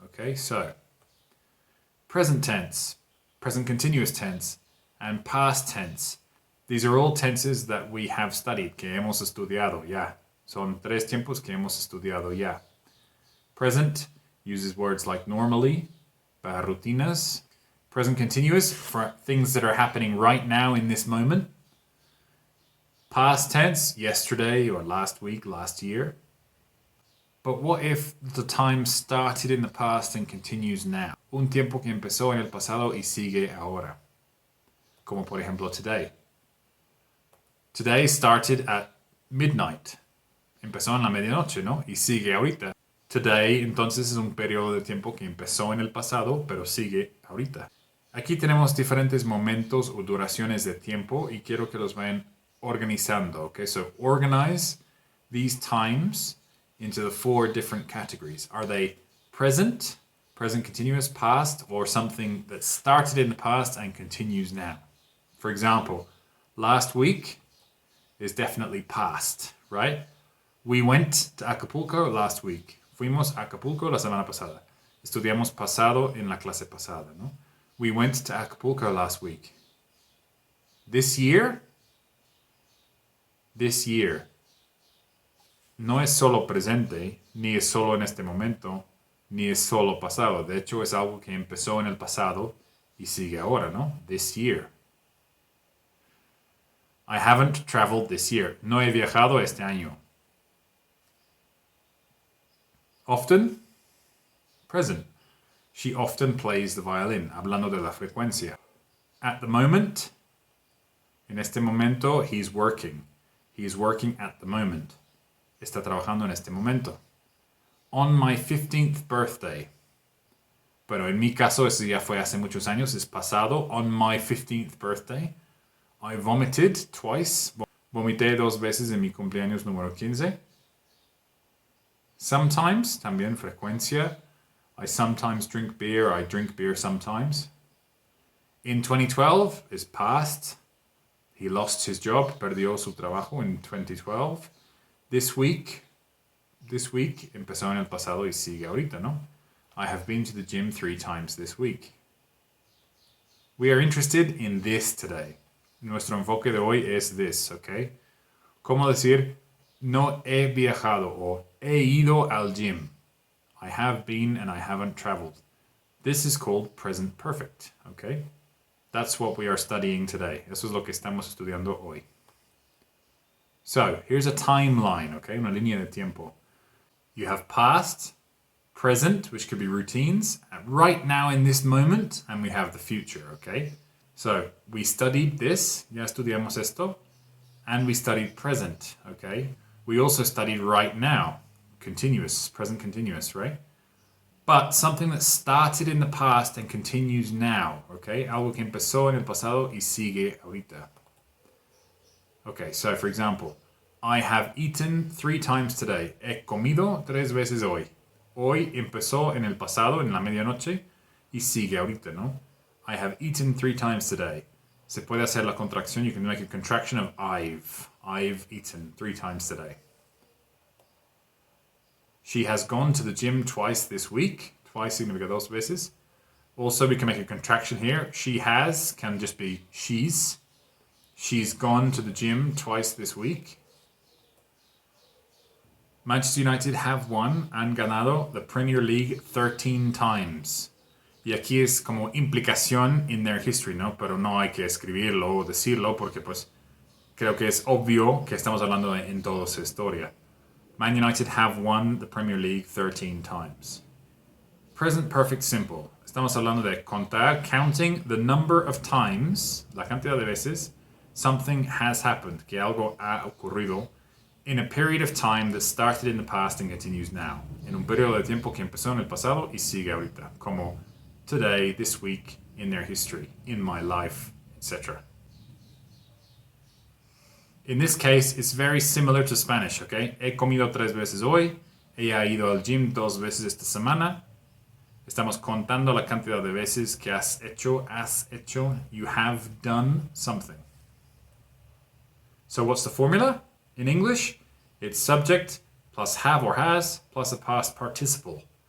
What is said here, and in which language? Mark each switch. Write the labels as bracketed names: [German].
[English] Okay, so, present tense, present continuous tense, and past tense. These are all tenses that we have studied, [Spanish] que hemos estudiado ya. Son tres tiempos que hemos estudiado ya. [English] Present uses words like normally, [Spanish] para rutinas. [English] Present continuous for things that are happening right now in this moment. Past tense, yesterday or last week, last year. But what if the time started in the past and continues now? [Spanish] Un tiempo que empezó en el pasado y sigue ahora. Como por ejemplo today. [English] Today started at midnight. [Spanish] Empezó en la medianoche, ¿no? Y sigue ahorita. Today, entonces, es un periodo de tiempo que empezó en el pasado, pero sigue ahorita. Aquí tenemos diferentes momentos o duraciones de tiempo y quiero que los vayan organizando. [English] Okay, so organize these times into the four different categories. Are they present, present continuous, past, or something that started in the past and continues now? For example, last week is definitely past, right? We went to Acapulco last week. [Spanish] Fuimos a Acapulco la semana pasada. Estudiamos pasado en la clase pasada, ¿no? [English] We went to Acapulco last week. [Spanish] This year no es solo presente, ni es solo en este momento, ni es solo pasado. De hecho, es algo que empezó en el pasado y sigue ahora, ¿no? [English] This year. I haven't traveled this year. [Spanish] No he viajado este año. [English] Often, present. She often plays the violin, [Spanish] hablando de la frecuencia. [English] At the moment, [Spanish] en este momento, [English] he's working. He's working at the moment. [Spanish] Está trabajando en este momento. [English] On my 15th birthday. [Spanish] Pero en mi caso, eso ya fue hace muchos años, es pasado. [English] On my 15th birthday, I vomited twice. [Spanish] Vomité 2 veces en mi cumpleaños número 15. Sometimes, también frecuencia. [English] I sometimes drink beer. I drink beer sometimes. In 2012 is past. He lost his job. [Spanish] Perdió su trabajo en 2012. This week empezó en el pasado y sigue ahorita, ¿no? [English] I have been to the gym 3 times this week. We are interested in this today. [Spanish] Nuestro enfoque de hoy es this, ¿ok? ¿Cómo decir no he viajado o he ido al gym? [English] I have been and I haven't traveled. This is called present perfect, okay? That's what we are studying today. [Spanish] Eso es lo que estamos estudiando hoy. [English] So, here's a timeline, okay? [Spanish] Una línea de tiempo. [English] You have past, present, which could be routines, and right now in this moment, and we have the future, okay? So, we studied this, [Spanish] ya estudiamos esto, [English] and we studied present, okay? We also studied right now. Continuous, present continuous, right? But something that started in the past and continues now, okay? [Spanish] Algo que empezó en el pasado y sigue ahorita. [English] Okay, so for example, I have eaten 3 times today. [Spanish] He comido 3 veces hoy. Hoy empezó en el pasado, en la medianoche, y sigue ahorita, ¿no? [English] I have eaten 3 times today. [Spanish] Se puede hacer la contracción, [English] you can make a contraction of I've eaten 3 times today. She has gone to the gym twice this week. Twice [Spanish] significa 2 veces. [English] Also, we can make a contraction here. She has can just be she's. She's gone to the gym twice this week. Manchester United have won, [Spanish] han ganado [English] the Premier League 13 times. [Spanish] Y aquí es como implicación [English] in their history, [Spanish] ¿no? Pero no hay que escribirlo o decirlo porque pues creo que es obvio que estamos hablando en toda su historia. [English] Man United have won the Premier League 13 times. Present perfect simple. [Spanish] Estamos hablando de contar, [English] counting the number of times, [Spanish] la cantidad de veces, [English] something has happened, [Spanish] que algo ha ocurrido, [English] in a period of time that started in the past and continues now. [Spanish] En un periodo de tiempo que empezó en el pasado y sigue ahorita. [English] Como today, this week, in their history, in my life, etc. In this case, it's very similar to Spanish, okay? [Spanish] He comido 3 veces hoy. Ella ha ido al gym 2 veces esta semana. Estamos contando la cantidad de veces que has hecho. [English] You have done something. So what's the formula? In English, it's subject plus have or has plus a past participle.